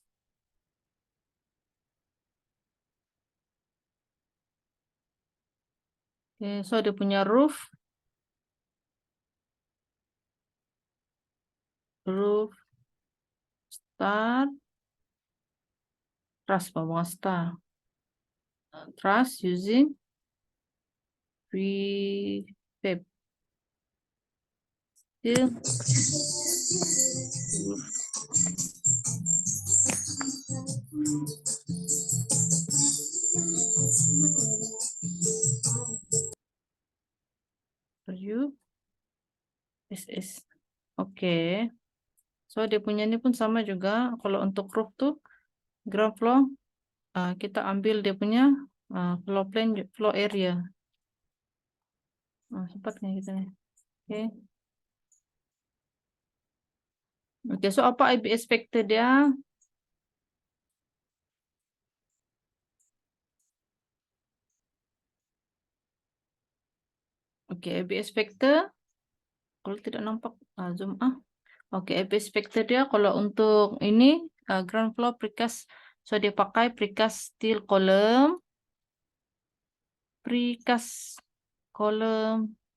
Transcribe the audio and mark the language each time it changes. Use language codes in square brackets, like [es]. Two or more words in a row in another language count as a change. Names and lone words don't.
[ms] Oke, so dia punya [en] roof star truss, [ms] pembangunan [en] star truss using prefab steel roof. [ms] SS. Oke. So dia punya ini pun sama juga. Kalau untuk roof tuh [en] ground floor [ms] kita ambil dia punya [en] floor plan, floor area. [ms] Sempat nggak kita nih? Oke. Oke, so apa [en] IBS factor [ms] dia? [en] Oke, IBS factor. [ms] Kalau tidak nampak zoom Oke, [en] IBS factor [ms] dia kalau untuk ini [en] ground floor precast, [ms] so dia pakai [en] precast steel column, precast column.